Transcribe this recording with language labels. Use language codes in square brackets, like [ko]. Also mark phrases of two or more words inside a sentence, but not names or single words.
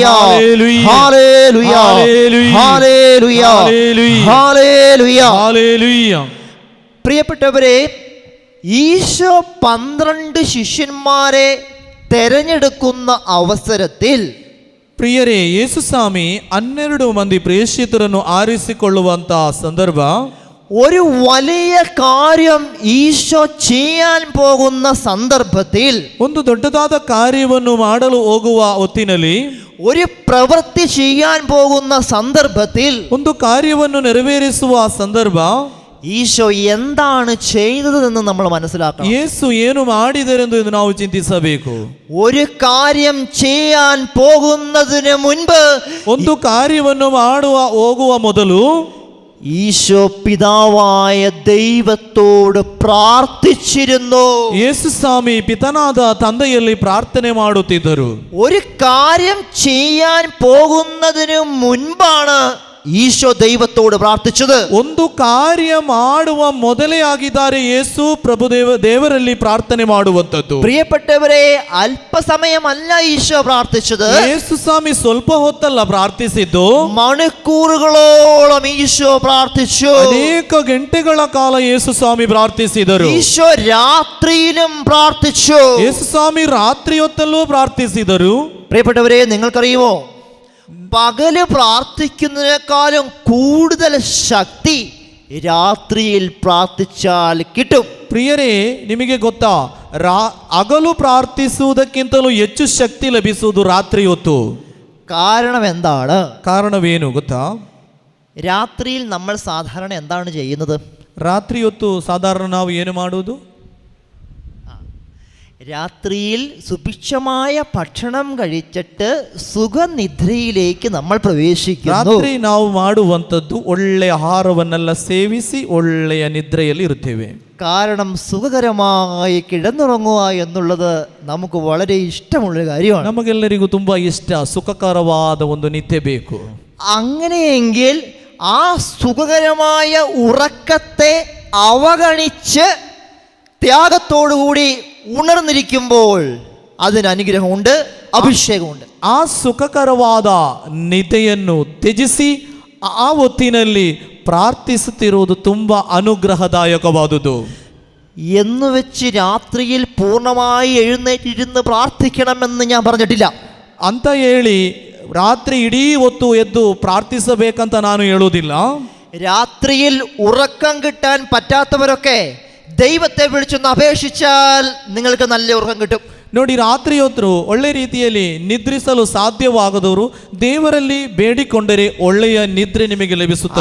[ml] ഹല്ലേലൂയ, ഹല്ലേലൂയ, ഹല്ലേലൂയ, ഹല്ലേലൂയ, ഹല്ലേലൂയ. ഹല്ലേലൂയ. പ്രിയപ്പെട്ടവരെ, ഈശോ 12 ശിഷ്യന്മാരെ തെരഞ്ഞെടുക്കുന്ന അവസരത്തിൽ [kn] ಪ್ರಿಯರೇ, ಯೇಸು ಸ್ವಾಮಿ 12 ಮಂದಿ ಪ್ರೇಷಿತರನ್ನು ಆರಿಸಿಕೊಳ್ಳುವಂತ ಸಂದರ್ಭ, [ml] ഒരു വലിയ കാര്യം ഈശോ ചെയ്യാൻ പോകുന്ന സന്ദർഭത്തിൽ, [kn] ಒಂದು ದೊಡ್ಡದಾದ ಕಾರ್ಯವನ್ನು ಮಾಡಲು ಹೋಗುವ ಹೊತ್ತಿನಲ್ಲಿ, [ml] ഒരു പ്രവൃത്തി ചെയ്യാൻ പോകുന്ന സന്ദർഭത്തിൽ, [kn] ಒಂದು ಕಾರ್ಯವನ್ನು ನೆರವೇರಿಸುವ ಸಂದರ್ಭ, [ml] ഈശോ എന്താണ് ചെയ്തതെന്ന് നമ്മൾ മനസ്സിലാക്കണം. [kn] ಯೇಸು ಏನು ಮಾಡಿದರೆಂದು ನಾವು ಚಿಂತಿಸಬೇಕು. [ml] ഒരു കാര്യം ചെയ്യാൻ പോകുന്നതിന് മുൻപ്, [kn] ಒಂದು ಕಾರ್ಯವನ್ನು ಮಾಡುವ ಹೋಗುವ ಮೊದಲು [ml] ഈശോ പിതാവായ ദൈവത്തോട് പ്രാർത്ഥിച്ചിരുന്നു. [kn] ಯೇಸು ಸ್ವಾಮಿ ಪಿತನಾದ ತಂದೆಯಲ್ಲಿ ಪ್ರಾರ್ಥನೆ ಮಾಡುತ್ತಿದ್ದರು. [ml] ഒരു കാര്യം ചെയ്യാൻ പോകുന്നതിന് മുൻപാണ് ഈശോ ദൈവത്തോട് പ്രാർത്ഥിച്ചത്. [kn] ಒಂದು ಕಾರ್ಯ ಮಾಡುವ ಮೊದಲೇ ಆಗಿದ್ದಾರೆ ಯೇಸು ದೇವರಲ್ಲಿ ಪ್ರಾರ್ಥನೆ ಮಾಡುವಂತದ್ದು. [ml] പ്രിയപ്പെട്ടവരെ, അല്പസമയമല്ല ഈശോ പ്രാർത്ഥിച്ചത്. [kn] ಯೇಸು ಸ್ವಾಮಿ ಸ್ವಲ್ಪ ಹೊತ್ತಲ್ಲ ಪ್ರಾರ್ಥಿಸಿದ್ದು, [ml] മണിക്കൂറുകളോളം ഈശോ പ്രാർത്ഥിച്ചു. [kn] ಅನೇಕ ಗಂಟೆಗಳ ಕಾಲ ಯೇಸು ಸ್ವಾಮಿ ಪ್ರಾರ್ಥಿಸಿದರು. [ml] ഈശോ രാത്രിയിലും പ്രാർത്ഥിച്ചു. [kn] ಯೇಸು ಸ್ವಾಮಿ ರಾತ್ರಿ ಹೊತ್ತಲ್ಲೂ ಪ್ರಾರ್ಥಿಸಿದರು. [ml] പ്രിയപ്പെട്ടവരെ, നിങ്ങൾക്കറിയുമോ, പകല് പ്രാർത്ഥിക്കുന്നതിനേക്കാളും കൂടുതൽ ശക്തി രാത്രിയിൽ പ്രാർത്ഥിച്ചാൽ കിട്ടും. [kn] ಪ್ರಿಯರೇ, ನಿಮಗೆ ಗೊತ್ತಾ, ಹಗಲು ಪ್ರಾರ್ಥಿಸುವುದಕ್ಕಿಂತಲೂ ಹೆಚ್ಚು ಶಕ್ತಿ ಲಭಿಸುವುದು ರಾತ್ರಿ ಹೊತ್ತು. [ml] കാരണം എന്താണ്? [kn] ಕಾರಣವೇನು ಗೊತ್ತಾ? [ml] രാത്രിയിൽ നമ്മൾ സാധാരണ എന്താണ് ചെയ്യുന്നത്? [kn] ರಾತ್ರಿ ಹೊತ್ತು ಸಾಧಾರಣ ನಾವು ಏನು ಮಾಡುವುದು? [ml] രാത്രിയിൽ സുഭിക്ഷമായ ഭക്ഷണം കഴിച്ചിട്ട് സുഖനിദ്രയിലേക്ക് നമ്മൾ പ്രവേശിക്കുന്നു. [kn] ರಾತ್ರಿ ನಾವು ಮಾಡುವಂಥದ್ದು ಒಳ್ಳೆಯ ಆಹಾರವನ್ನೆಲ್ಲ ಸೇವಿಸಿ ಒಳ್ಳೆಯ ನಿದ್ರೆಯಲ್ಲಿ ಇರುತ್ತೇವೆ. [ml] കാരണം സുഖകരമായി കിടന്നുറങ്ങുക എന്നുള്ളത് നമുക്ക് വളരെ ഇഷ്ടമുള്ള കാര്യമാണ്. [kn] ನಮಗೆಲ್ಲರಿಗೂ ತುಂಬಾ ಇಷ್ಟ, ಸುಖಕರವಾದ ಒಂದು ನಿದ್ದೆ ಬೇಕು. [ml] അങ്ങനെയെങ്കിൽ ആ സുഖകരമായ ഉറക്കത്തെ അവഗണിച്ച് ത്യാഗത്തോടുകൂടി ഉണർന്നിരിക്കുമ്പോൾ അതിന് അനുഗ്രഹമുണ്ട്, അഭിഷേകമുണ്ട്. [kn] ಆ ಸುಖಕರವಾದ ನಿದ್ದೆಯನ್ನು ತ್ಯಜಿಸಿ ಆ ಹೊತ್ತಿನಲ್ಲಿ ಪ್ರಾರ್ಥಿಸುತ್ತಿರುವುದು ತುಂಬಾ ಅನುಗ್ರಹದಾಯಕವಾದುದು. [ml] എന്നുവെച്ച് രാത്രിയിൽ പൂർണ്ണമായി എഴുന്നേറ്റിരുന്ന് പ്രാർത്ഥിക്കണമെന്ന് ഞാൻ പറഞ്ഞിട്ടില്ല. [kn] ಅಂತ ಹೇಳಿ ರಾತ್ರಿ ಇಡೀ ಹೊತ್ತು ಎದ್ದು ಪ್ರಾರ್ಥಿಸಬೇಕಂತ ನಾನು ಹೇಳುವುದಿಲ್ಲ. [ml] രാത്രിയിൽ ഉറക്കം കിട്ടാൻ പറ്റാത്തവരൊക്കെ ദൈവത്തെ വിളിച്ചൊന്ന് അപേക്ഷിച്ചാൽ നിങ്ങൾക്ക് നല്ല ഉറക്കം കിട്ടും. [kn] ನೋಡಿ, ರಾತ್ರಿ ಹೊತ್ತು ಒಳ್ಳೆ ರೀತಿಯಲ್ಲಿ ನಿದ್ರಿಸಲು ಸಾಧ್ಯವಾಗದವರು ದೇವರಲ್ಲಿ ಬೇಡಿಕೊಂಡರೆ ಒಳ್ಳೆಯ ನಿದ್ರೆ ನಿಮಗೆ ಲಭಿಸುತ್ತದೆ.